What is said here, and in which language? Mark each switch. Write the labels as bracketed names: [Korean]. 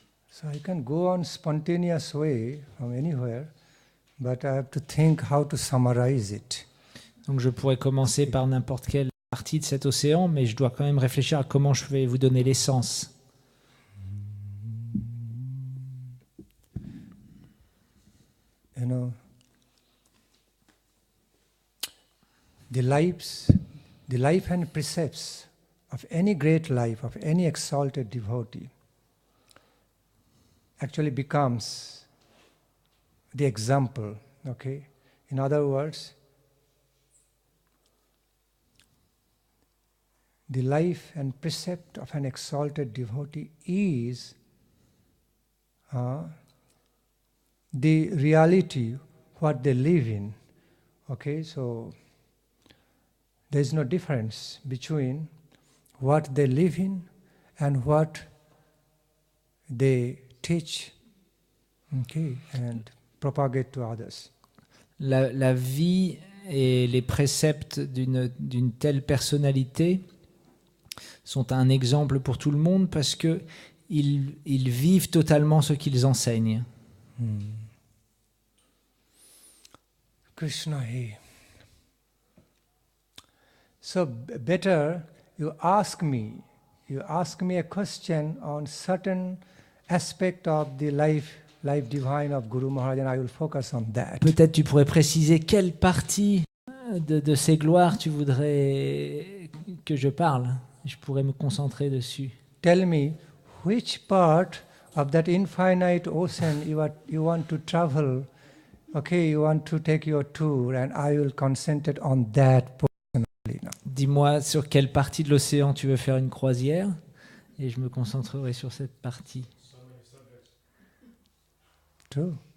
[English] So I can go on spontaneous way from anywhere, but I have to think how to summarize it. [French] Donc je pourrais commencer par n'importe quelle partie de cet océan, mais je dois quand même réfléchir à comment je vais vous donner l'essence. [English] The life and precepts of any great life, of any exalted devotee, actually becomes the example, okay? In other words, the life and precept of an exalted devotee is the reality, what they live in, okay? So there is no difference between what they live in and what they teach, okay, and propagate to others. [French] La vie et les préceptes d'une telle personnalité sont un exemple pour tout le monde parce que ils vivent totalement ce qu'ils enseignent. Krishna He. [English] So better you ask me a question on certain aspect of the life divine of Guru Maharaj, and I will focus on that. [French] Peut-être tu pourrais préciser quelle partie de ces gloires tu voudrais que je parle. Je pourrais me concentrer dessus. [English] Tell me which part of that infinite ocean you want to travel. Okay, you want to take your tour, and I will concentrate on that portion only now. [French] Dis-moi sur quelle partie de l'océan tu veux faire une croisière et je me concentrerai sur cette partie. [English] True.